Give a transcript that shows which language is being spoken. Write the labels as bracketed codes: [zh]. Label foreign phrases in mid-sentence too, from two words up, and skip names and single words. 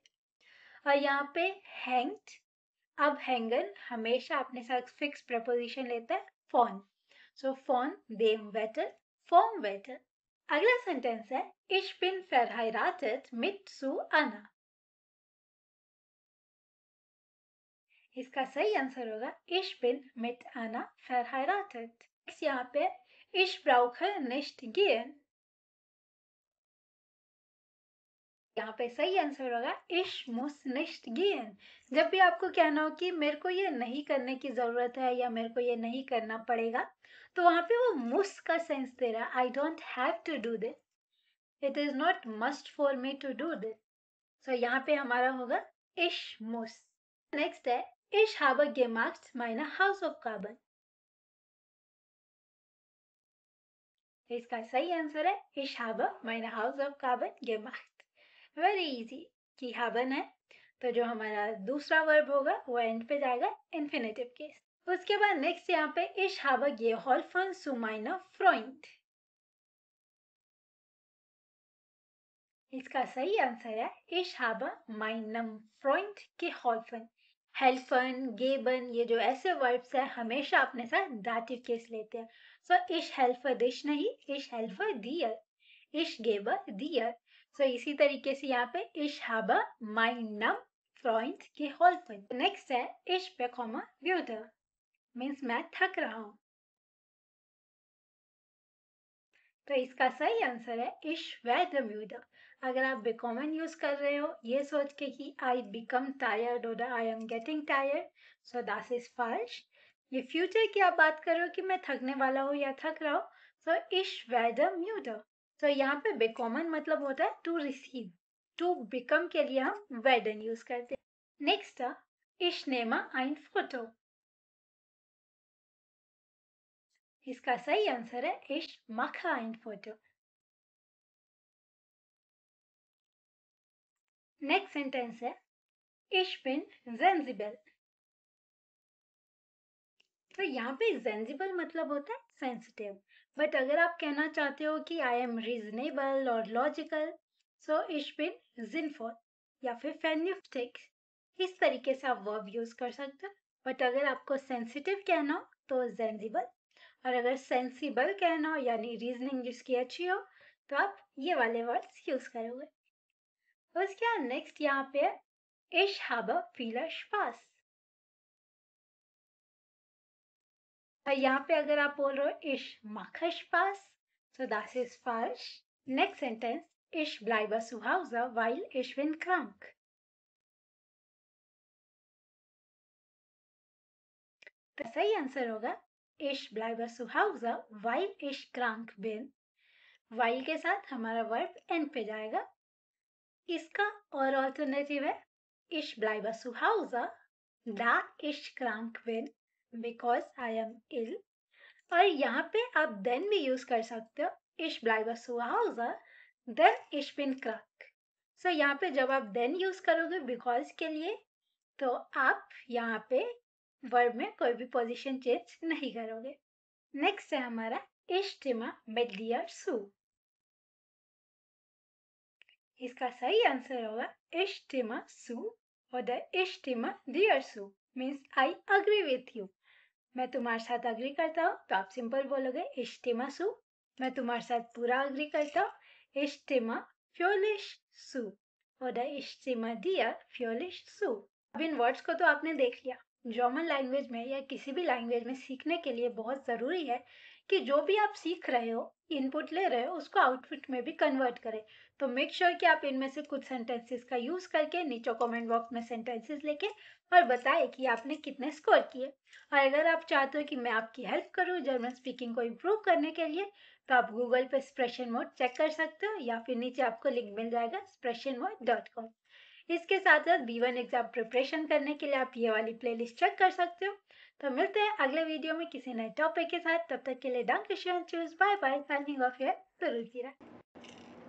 [hi] और यहाँ पे हैंग्ड अब हैंगन हमेशा अपने साथ [en] fix preposition [hi] लेता है फोन। सो फोन देम बेटर फोन बेटर। अगला सेंटेंस है [de] Ich bin verheiratet mit Sue Anna। [hi] इसका सही आंसर होगा [de] Ich bin mit Anna verheiratet। [hi] यहाँ पे [de] Ich brauche nicht gehen। [hi] यहाँ पे सही आंसर होगा [de] Ich muss nicht gehen। [hi] जब भी आपको कहना हो कि मेरे को ये नहीं करने की जरूरत है या मेरे को ये नहीं करना पड़ेगा, तो वहां पे वो must का सेंस दे रहा है। [en] I don't have to do this, it is not must for me to do this। [hi] So यहाँ पे हमारा होगा [de] Ich muss। [hi] नेक्स्ट है [de] Ich habe gemacht meine Hausaufgaben। [hi] इसका सही आंसर है [de] Ich habe meine Hausaufgaben gemacht। [en] very easy [hi] कि haben है, तो जो हमारा दूसरा वर्ब होगा वो एंड पे जाएगा [en] infinitive case. [hi] उसके बाद नेक्स्ट यहाँ पे [de] Ich habe geholfen zu meiner Freund। [hi] इसका सही आंसर है [de] Ich habe meinem Freund geholfen। helfen geben [hi] ये जो ऐसे वर्ब्स है हमेशा अपने साथ दाटिव केस लेते हैं। [de] सो Ich helfe dich नहीं, Ich helfe dir, Ich gebe dir। [hi] सो इसी तरीके से यहाँ पे [de] Ich habe meinem Freund geholfen। [hi] नेक्स्ट है [de] Ich bekomme müde, [hi] मीन्स मैं थक रहा हूँ। तो इसका सही आंसर है [de] Ich werde müde। [hi] अगर आप bekommen यूज कर रहे हो ये सोच के कि [en] I become tired [hi] और [en] I am getting tired, so that is false। [hi] ये फ्यूचर की आप बात कर रहे हो कि मैं थकने वाला हूँ या थक रहा हूँ, [de] so Ich werde müde। [hi] तो यहाँ पे bekommen मतलब होता है [en] to receive, to become [hi] के लिए हम werden यूज करते हैं। [de] नेक्स्ट Ich nehme ein Foto। [hi] इसका सही आंसर है [de] Ich mache ein Foto। [hi] नेक्स्ट सेंटेंस है [de] Ich bin sensibel। [hi] तो यहाँ पे सेंसिबल मतलब होता है सेंसिटिव, बट अगर आप कहना चाहते हो कि [en] I am reasonable [hi] और लॉजिकल, सो [de] Ich bin sinnvoll [hi] या फिर vernünftig, इस तरीके से आप वर्ब यूज कर सकते हो। बट अगर आपको सेंसिटिव कहना हो तो सेंसिबल, और अगर सेंसिबल कहना हो यानी रीजनिंग जिसकी अच्छी हो तो आप ये वाले [en] words use [hi] करोगे। उसके बाद नेक्स्ट यहाँ पे [de] Ich habe viel Spaß। [hi] यहाँ पे अगर आप बोल रहे हो [de] Ich mache Spaß, so das ist falsch। [en] Next sentence, [de] Ich bleibe zu Hause, weil ich bin krank। [hi] तो सही आंसर होगा [de] Ich bleibe zu Hause, weil ich krank bin। [hi] while के साथ हमारा वर्ब एंड पे जाएगा। इसका और ऑल्टरनेटिव है [de] Ich bleibe zu Hause, da ich krank bin, [en] because I am ill। [hi] और यहाँ पे आप then भी यूज कर सकते हो [de] Ich bleibe zu Hause, then ich bin krank। [hi] सो यहाँ पे जब आप then यूज करोगे because के लिए, तो आप यहाँ पे वर्ब में कोई भी पोजीशन चेंज नहीं करोगे। नेक्स्ट है हमारा [de] Ich stimme mit dir zu। [hi] इसका सही आंसर होगा [de] Ich stimme zu oder Ich stimme dir zu, [en] मीन्स I agree with you। [hi] मैं तुम्हारे साथ अग्री करता हूँ तो आप सिंपल बोलोगे [de] Ich stimme zu। [hi] मैं तुम्हारे साथ पूरा अग्री करता हूँ [de] Ich stimme völlig zu। oder ich stimme dir völlig zu। [hi] अब इन वर्ड्स को तो आपने देख लिया। जर्मन लैंग्वेज में या किसी भी लैंग्वेज में सीखने के लिए बहुत ज़रूरी है कि जो भी आप सीख रहे हो, इनपुट ले रहे हो, उसको आउटपुट में भी कन्वर्ट करें। तो [en] make sure [hi] कि आप इनमें से कुछ सेंटेंसेस का यूज करके नीचे [en] comment box [hi] में सेंटेंसेस लेके और बताएं कि आपने कितने स्कोर किए। और अगर आप चाहते हो कि मैं आपकी हेल्प करूं [en] German speaking [hi] को इम्प्रूव करने के लिए, तो आप गूगल पे एक्सप्रेशन मोड चेक कर सकते हो या फिर नीचे आपको लिंक मिल जाएगा expressionmode.com। इसके साथ साथ B1 [en] exam preparation [hi] करने के लिए आप ये वाली प्लेलिस्ट चेक कर सकते हो। तो मिलते हैं अगले वीडियो में किसी नए टॉपिक के साथ। तब तक के लिए [de] danke schön, tschüss, [en] bye bye, signing off here, Suruchira।